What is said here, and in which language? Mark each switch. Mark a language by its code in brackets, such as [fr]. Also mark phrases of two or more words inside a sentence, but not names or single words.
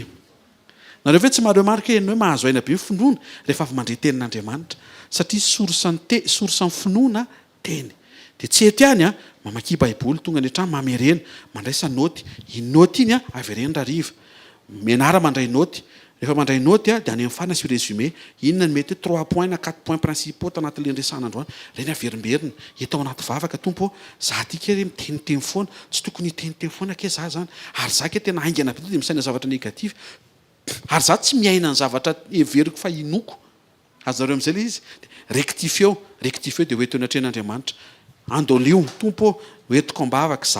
[mg] Nareo ve tsy mareo marika hoe mahazo aina be finoana rehefa avy mandre tenin'Andriamanitra, satria source ny finoana teny. Dia tsy eto ihany a, mamaky baiboly tonga ny trano mamerena, mandraisa naoty, i naoty iny a avy ireny rariva, menara mandray naoty, rehefa mandray naoty a dia any amin'ny farana sy résumé, inona ny mety hoe 3 points na 4 [fr] points principaux [mg] tanatin'ilay resahana androany, ireny averimberina etao anaty vavaka tompo, za ty kely miteniteny foana, tsy tokony hiteniteny foana ke za zany, ary za ke tena aingana be dia misaina zavatra negatif, ary za tsy miaina ny zavatra everiko fa inoko. Azonareo amin'izay ilay izy, rectifieo dia hoeteo natren'Andriamanitra, andolio tompo hoetiko ambavaka za.